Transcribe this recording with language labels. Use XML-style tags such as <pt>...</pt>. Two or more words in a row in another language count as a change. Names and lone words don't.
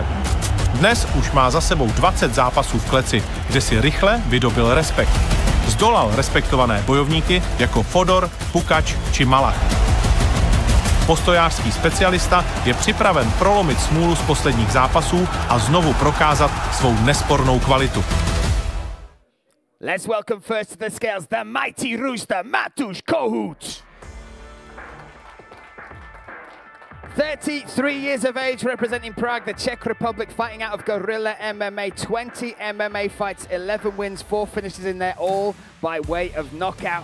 <cs>Dnes už má za sebou 20 zápasů v kleci, kde si rychle vydobil respekt. Zdolal respektované bojovníky jako Fodor, Pukač či Malach. Postojářský specialista je připraven prolomit smůlu z posledních zápasů a znovu prokázat svou nespornou kvalitu.</cs> <en>Let's welcome first to the scales the mighty rooster Matouš Kohout. 33 years of age, representing Prague, the Czech Republic, fighting out of Guerrilla MMA. 20 MMA fights, 11 wins, 4 finishes in there, all by way of knockout.</en>